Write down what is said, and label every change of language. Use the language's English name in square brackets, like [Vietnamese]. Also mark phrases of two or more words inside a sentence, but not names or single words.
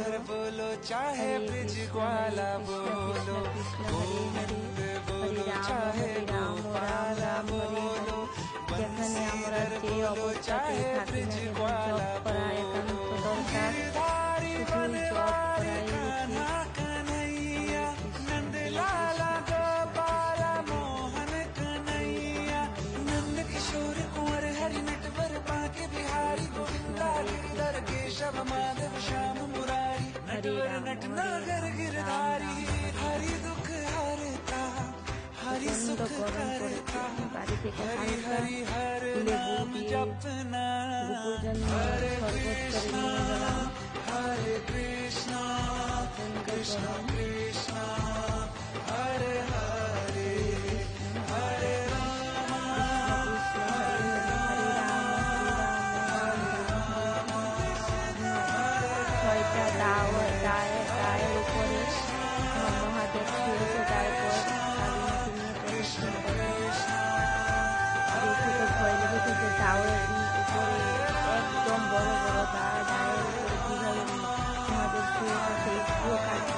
[Sanskrit] হরে কৃষ্ণ কৃষ্ণ কৃষ্ণ হরে হরে হরে রাম রাম হরে হরে। [Bangla] যেখানে আমরা যে অবস্থাতে থাকি না কেন, জপ করা একান্ত দরকার। শুধু জপ করাই উচিত। [Hindi] केशव माधव श्याम मुरारी नटवर नटनागर गिरधारी हरि दुख हरता हरि सुख करता हरि हरि हर नाम जपना। [Sanskrit] हरे कृष्णा कृष्णा कृष्णा हरे हरे हरे [Bangla] দায়ের উপরে মহাদেব শুয়েছে, তারপর স্বাধীনতা নিয়ে প্রদর্শন করে। দেখে তো ভয় লেগেছে, দাওয়ের উপরে একদম বড় বড় দায়ের উপরে কিভাবে মহাদেব শুয়ে আছে একটুও কাটবে।